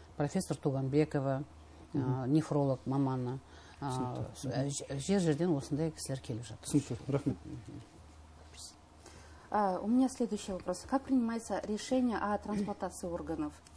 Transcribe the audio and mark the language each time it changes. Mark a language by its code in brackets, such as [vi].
[kk] Профессор Туганбекова, нефролог маманы. Жерден осындай кісілер келіп жатыр. Түсінікті, рахмет. [ru] У меня следующий вопрос. Как принимается решение о трансплантации органов?